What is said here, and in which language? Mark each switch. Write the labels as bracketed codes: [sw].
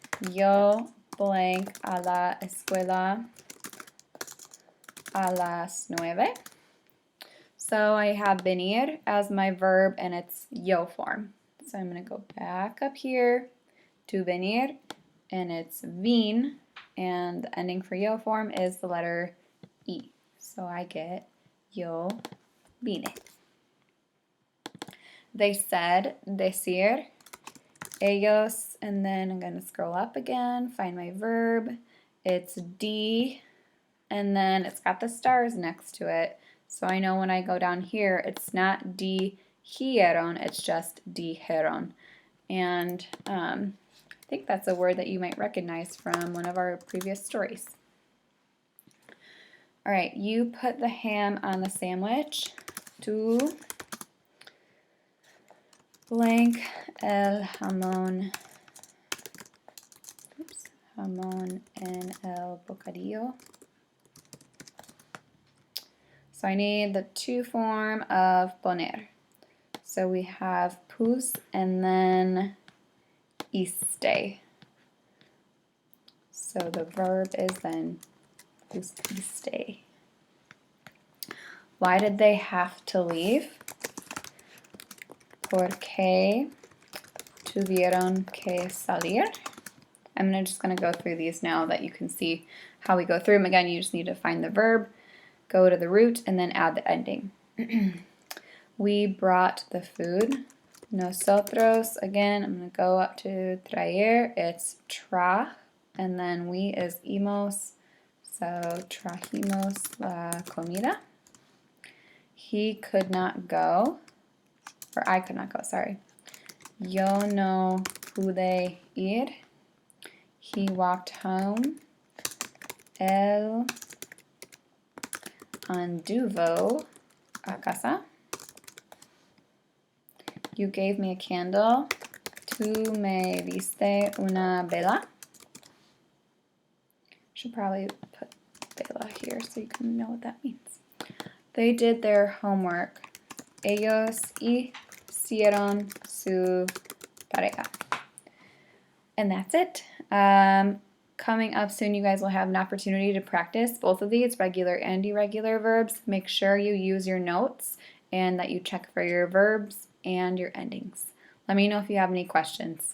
[es] Yo [en] blank [es] a la escuela a las 9. [en] So I have venir as my verb, and it's yo form. So I'm going to go back up here to venir, and it's vin, and the ending for yo form is the letter E. So I get [es] yo vine. [en] They said, decir, ellos, and then I'm going to scroll up again, find my verb. It's di, and then it's got the stars next to it. So I know when I go down here, it's not dijeron, it's just dijeron. And I think that's a word that you might recognize from one of our previous stories. All right, you put the ham on the sandwich. [es] Tú [en] blank [es] el jamón. Oops, jamón en el bocadillo. [en] So I need the to form of poner. So we have pus and then iste. So the verb is then pusiste. Why did they have to leave? [es] Porque tuvieron que salir. [en] I'm just going to go through these now that you can see how we go through them. Again, you just need to find the verb, go to the root, and then add the ending. We brought the food. Nosotros, again, I'm going to go up to traer. It's tra, and then we is imos. So [es] trajimos la comida. [en] He could not go, or I could not go, sorry. [es] Yo no pude ir. [en] He walked home. [es] Él anduvo a casa. [en] You gave me a candle. [es] Tú me diste una vela. [en] Should probably put vela here so you can know what that means. They did their homework. [es] Ellos hicieron su tarea. [en] And that's it. Coming up soon, you guys will have an opportunity to practice both of these, regular and irregular verbs. Make sure you use your notes and that you check for your verbs and your endings. Let me know if you have any questions.